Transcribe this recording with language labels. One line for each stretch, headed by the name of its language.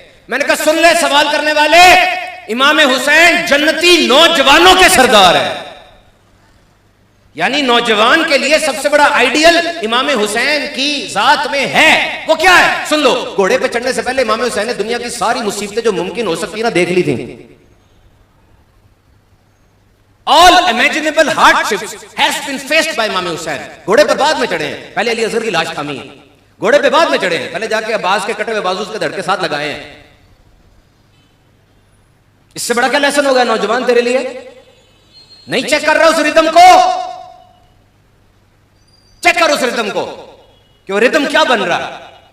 Urdu: میں نے کہا سن لے سوال کرنے والے، امام حسین جنتی نوجوانوں کے سردار ہیں. یعنی نوجوان کے لیے سب سے بڑا آئیڈیل امام حسین کی ذات میں ہے. وہ کیا ہے سن لو. گھوڑے پہ چڑھنے سے پہلے امام حسین نے دنیا کی ساری مصیبتیں جو ممکن ہو سکتی نا دیکھ لی تھیں.
English: All imaginable hardships has been faced by Imam Hussain.
Urdu: گھوڑے پر بعد میں چڑھے ہیں، پہلے علی اصغر کی لاش تھامی ہے. گھوڑے پہ بعد میں چڑھے ہیں، پہلے جا کے عباس کے کٹے ہوئے بازو اس کے دھڑ کے ساتھ لگائے ہیں. اس سے بڑا کیا لیسن ہوگا نوجوان تیرے لیے؟ نہیں چیک کر رہا اس ردم کو، چیک کر اس ردم کو کہ وہ ردم کیا بن رہا ہے.